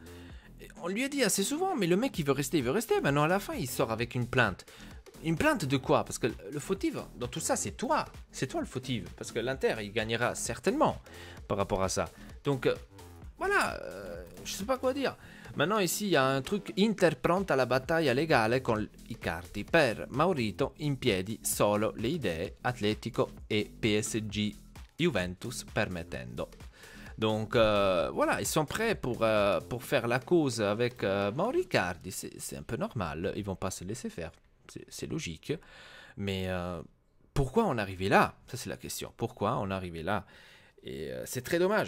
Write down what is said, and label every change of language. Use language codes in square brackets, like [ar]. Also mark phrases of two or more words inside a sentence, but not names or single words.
[fr] On lui a dit assez souvent, mais le mec il veut rester. Maintenant à la fin il sort avec une plainte. Une plainte de quoi? Parce que le fautif dans tout ça, c'est toi. C'est toi le fautif. Parce que l'Inter, il gagnera certainement par rapport à ça. Donc, voilà. Je sais pas quoi dire. Maintenant, ici, il y a un truc. [it] Inter pronta alla battaglia legale con Icardi per Maurito in piedi solo le idee Atletico e PSG Juventus permettendo. [fr] Donc voilà, ils sont prêts pour faire la cause avec Mauro Icardi. C'est un peu normal. Ils vont pas se laisser faire. C'est logique, mais pourquoi on est arrivé là? Ça c'est la question. Pourquoi on est arrivé là? Et c'est très dommage.